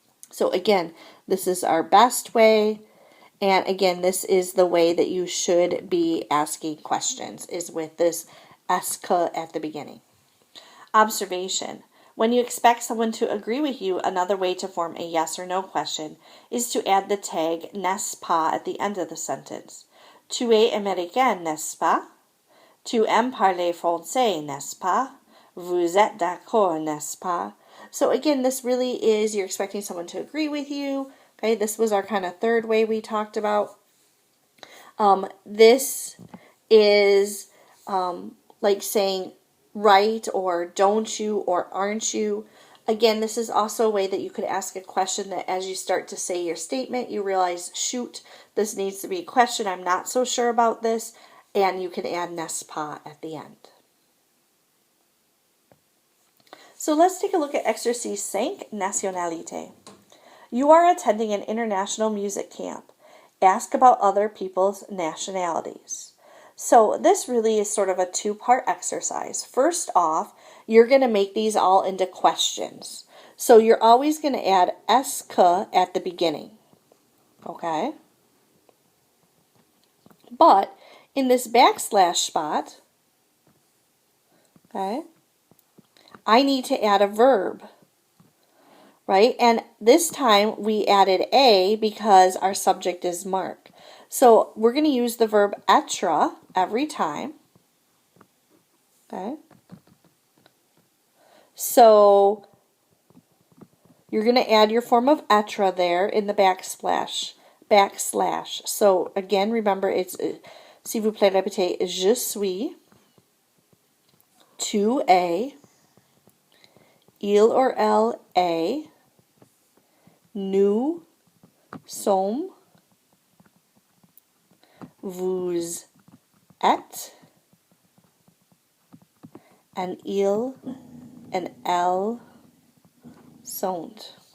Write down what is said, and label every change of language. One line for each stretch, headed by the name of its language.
English: So again, this is our best way. And again, this is the way that you should be asking questions, is with this est-ce que at the beginning. Observation. When you expect someone to agree with you, another way to form a yes or no question is to add the tag n'est-ce pas at the end of the sentence.
French: Tu es américain, n'est-ce pas? Tu aimes parler français, n'est-ce pas? Vous êtes d'accord, n'est-ce pas?
English: So again, this really is, you're expecting someone to agree with you. Okay, this was our kind of third way we talked about. This is like saying right or don't you or aren't you. Again, this is also a way that you could ask a question that as you start to say your statement, you realize, shoot, this needs to be a question. I'm not so sure about this. And you can add n'est-ce pas at the end. So let's take a look at exercise 5, nationalité. You are attending an international music camp. Ask about other people's nationalities. So this really is sort of a two-part exercise. First off, you're going to make these all into questions. So you're always going to add est-ce que at the beginning. Okay? But in this backslash spot, okay, I need to add a verb. Right? And this time we added a because our subject is Mark. So we're going to use the verb être every time. Okay? So you're going to add your form of être there in the backslash. So again, remember it's,
French: s'il vous plaît, répétez, je suis, tu es, il or elle est, nous sommes, vous êtes, and il and elle sont.